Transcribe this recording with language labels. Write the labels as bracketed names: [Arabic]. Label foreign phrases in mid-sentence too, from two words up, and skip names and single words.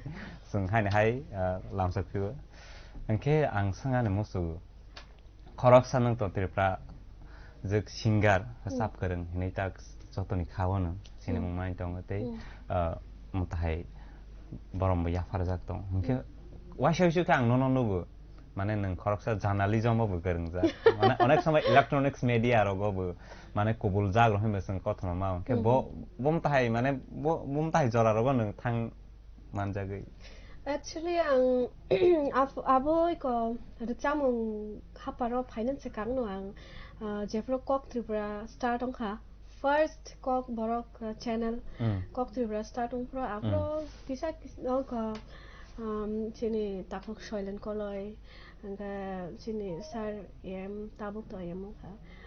[Kok Borok] sunghaini hai lamsakhu enke ang sangane musu khorok sanang to tirpra jek singer sap koreng hinai tak jotoni khawano sini mungmai tong tei mutahai borom ya farjak tong enke waisau ka ang nono nugo মানে নং খরকসা জার্নালিজম বো গরংজা মানে [Bangla] অনেক সময় [English] electronics media [Kok Borok] রগবো মানে কবুল জাগ রহিমেসং কথন মা কে বম তাহাই মানে বম তাহাই জরা রগ নং থাং মানজাগৈ Actually, ang aboy ko chamung haparo finance kang no ang jefro kok tripura start ong kha first kok borok channel kok tripura start ong pro apro kisa ong ko chini takok soilen koloi angka chini sar em tabuk to em ong kha